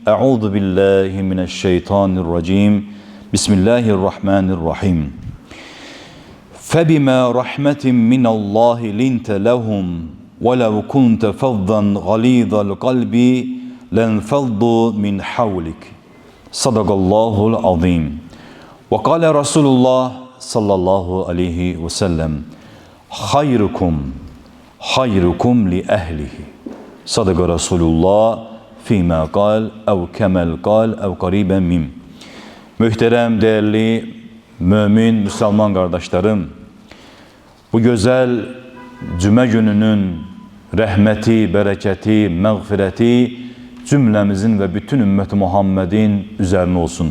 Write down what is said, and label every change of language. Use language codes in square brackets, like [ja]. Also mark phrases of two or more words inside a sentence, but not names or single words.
[ar] أعوذ بالله من الشيطان الرجيم. بسم الله الرحمن الرحيم. فَبِمَا رَحْمَةٍ مِّنَ اللّٰهِ لِنْتَ لَهُمْ وَلَوْ كُنْتَ فَظًّا غَلِيظَ الْقَلْبِ لَانْفَضُّوا مِنْ حَوْلِكَ. صدق الله العظيم. وقال رسول الله صلى الله عليه وسلم: خيركم لأهله. صدق رسول الله فيما قال أو كما قال أو قريبا منه. [tr] Mühterem, değerli mümin, Müslüman kardeşlerim, bu güzel cüme gününün rahmeti, bereketi, mağfireti cümlemizin ve bütün ümmeti Muhammed'in üzerine olsun.